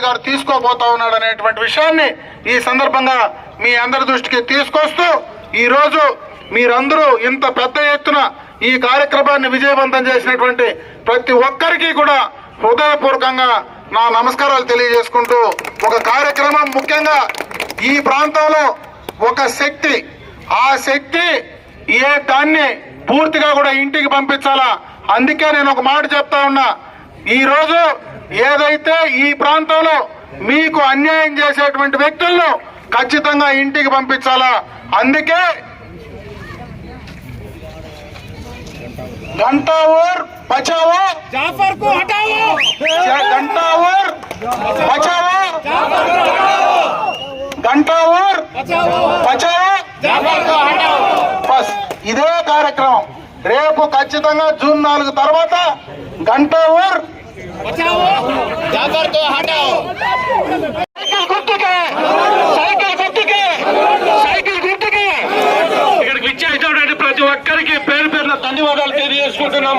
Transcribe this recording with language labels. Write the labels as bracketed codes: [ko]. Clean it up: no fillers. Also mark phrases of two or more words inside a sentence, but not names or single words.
[te] గారు తీసుకోబోతా ఉన్నాడు అనేటువంటి విషయాన్ని ఈ సందర్భంగా మీ అందరి దృష్టికి తీసుకొస్తూ, ఈ రోజు మీరందరూ ఇంత పెద్ద ఎత్తున ఈ కార్యక్రమాన్ని విజయవంతం చేసినటువంటి ప్రతి ఒక్కరికి కూడా హృదయపూర్వకంగా నా నమస్కారాలు తెలియజేసుకుంటూ ఒక కార్యక్రమం ముఖ్యంగా ఈ ప్రాంతంలో ఒక శక్తి, ఆ శక్తి దాన్ని పూర్తిగా కూడా ఇంటికి పంపించాలా. అందుకే నేను ఒక మాట చెప్తా ఉన్నా, ఈ రోజు ఏదైతే ఈ ప్రాంతంలో మీకు అన్యాయం చేసేటువంటి వ్యక్తులను ఖచ్చితంగా ఇంటికి పంపించాలా. [hi] అందుకే घंटा और बचाओ जाफर को हटाओ, घंटा और बचाओ, घंटा और बचाओ, जाफर को हटाओ. [te] బస్ ఇదే కార్యక్రమం రేపు ఖచ్చితంగా జూన్ 4 తర్వాత [hi] घंटा और बचाओ, जाफर को हटाओ. [te] సైకిల్ గుర్తుకే, సైకిల్ గుర్తుకే. ఇక్కడికి విచ్చేసినటువంటి ప్రతి ఒక్కరికి పేరు పేరున ధన్యవాదాలు తెలియజేసుకుంటున్నాము.